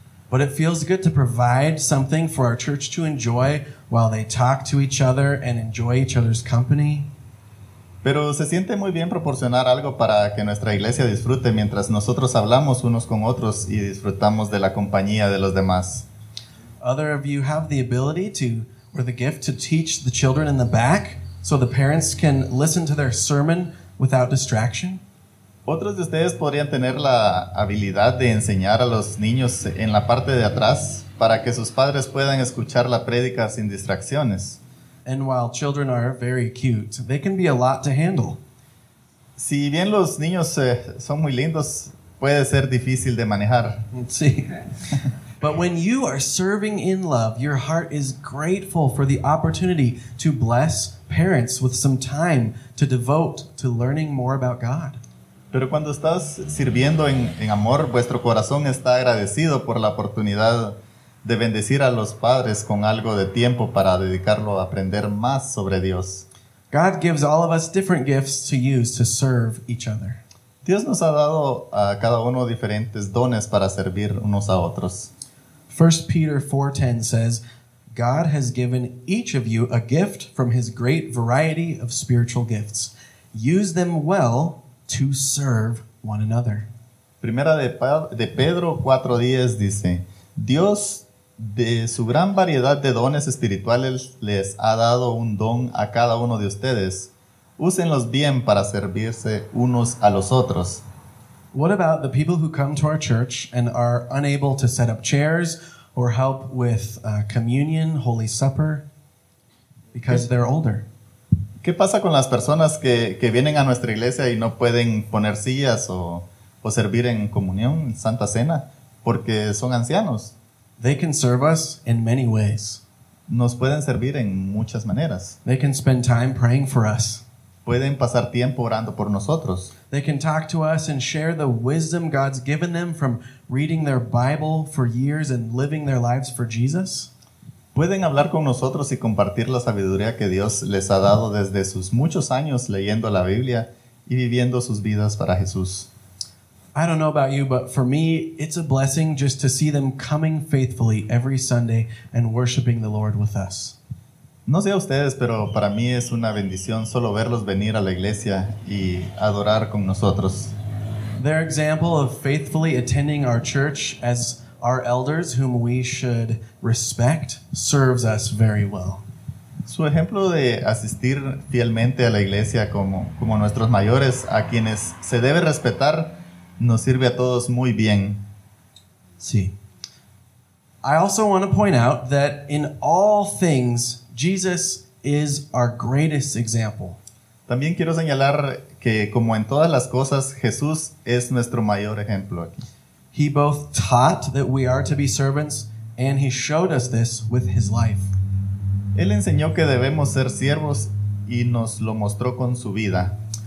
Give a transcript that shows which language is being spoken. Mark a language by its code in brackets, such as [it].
[en] But it feels good to provide something for our church to enjoy while they talk to each other and enjoy each other's company. [es] Pero se siente muy bien proporcionar algo para que nuestra iglesia disfrute mientras nosotros hablamos unos con otros y disfrutamos de la compañía de los demás. [en] Other of you have the ability to, or the gift to teach the children in the back so the parents can listen to their sermon without distraction. [es] Otros de ustedes podrían tener la habilidad de enseñar a los niños en la parte de atrás para que sus padres puedan escuchar la prédica sin distracciones. [en] And while children are very cute, they can be a lot to handle. [es] Si bien los niños son muy lindos, puede ser difícil de manejar. Sí. [en] But when you are serving in love, your heart is grateful for the opportunity to bless parents with some time to devote to learning more about God. [es] Pero cuando estás sirviendo en amor, vuestro corazón está agradecido por la oportunidad de bendecir a los padres con algo de tiempo para dedicarlo a aprender más sobre Dios. [en] God gives all of us different gifts to use to serve each other. [es] Dios nos ha dado a cada uno diferentes dones para servir unos a otros. [en] 1 Peter 4:10 says, God has given each of you a gift from his great variety of spiritual gifts. Use them well to serve one another. [es] Primera de Pedro 4:10 dice, Dios de su gran variedad de dones espirituales les ha dado un don a cada uno de ustedes. Úsenlos bien para servirse unos a los otros. [en] What about the people who come to our church and are unable to set up chairs or help with communion, Holy Supper, because they're older? [es] ¿Qué pasa con las personas que vienen a nuestra iglesia y no pueden poner sillas o servir en comunión, en Santa Cena, porque son ancianos? [en] They can serve us in many ways. [es] Nos pueden servir en muchas maneras. [en] They can spend time praying for us. [es] Pueden pasar tiempo orando por nosotros. [en] They can talk to us and share the wisdom God's given them from reading their Bible for years and living their lives for Jesus. [es] Pueden hablar con nosotros y compartir la sabiduría que Dios les ha dado desde sus muchos años leyendo la Biblia y viviendo sus vidas para Jesús. [en] I don't know about you, but for me, it's a blessing just to see them coming faithfully every Sunday and worshiping the Lord with us. [es] No sé a ustedes, pero para mí es una bendición solo verlos venir a la iglesia y adorar con nosotros. [en] Their example of faithfully attending our church as our elders, whom we should respect, serves us very well. [es] Su ejemplo de asistir fielmente a la iglesia como nuestros mayores, a quienes se debe respetar, nos sirve a todos muy bien. Sí. [en] I also want to point out that in all things, Jesus is our greatest example. [es] También quiero señalar que como en todas las cosas, Jesús es nuestro mayor ejemplo aquí. [en] He both taught that we are to be servants, and he showed us this with his life. [es] Él enseñó que debemos ser siervos y nos lo mostró con su vida.